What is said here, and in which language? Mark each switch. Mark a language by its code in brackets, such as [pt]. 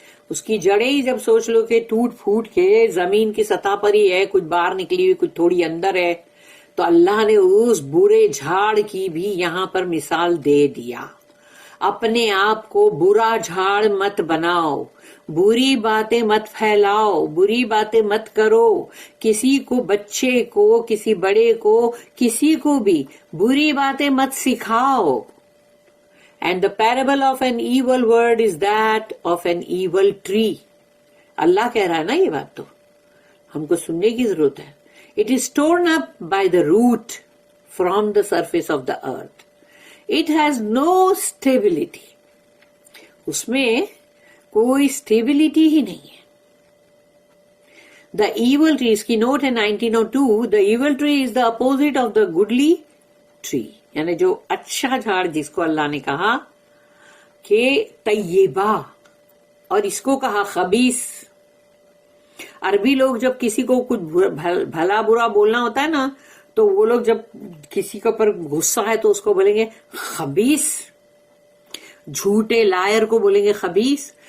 [ur] اس کی جڑیں ہی جب سوچ لو کہ ٹوٹ پھوٹ کے زمین کی سطح پر ہی ہے، کچھ باہر نکلی ہوئی کچھ تھوڑی اندر ہے، تو اللہ نے اس برے جھاڑ کی بھی یہاں پر مثال دے دیا. اپنے آپ کو برا جھاڑ مت بناؤ، بری باتیں مت پھیلاؤ، بری باتیں مت کرو، کسی کو، بچے کو، کسی بڑے کو، کسی کو بھی بری باتیں مت سکھاؤ. [en] And the parable of an evil word is that of an evil tree. [ur] اللہ کہہ رہا ہے نا یہ بات، تو ہم کو سننے کی ضرورت ہے. [en] It is torn up by the root from the surface of the earth. It has no stability. [ur] اس میں کوئی stability ہی نہیں ہے. [en] The evil tree، [ur] اس کی نوٹ ہے [en] 1902، the evil tree is the opposite of the goodly tree. [ur] یعنی جو اچھا جھاڑ جس کو اللہ نے کہا کہ طیبہ، اور اس کو کہا خبیث. عربی لوگ جب کسی کو کچھ بھلا برا بولنا ہوتا ہے نا، تو وہ لوگ جب کسی کے اوپر غصہ ہے تو اس کو بولیں گے خبیث، جھوٹے لائر کو بولیں گے خبیث.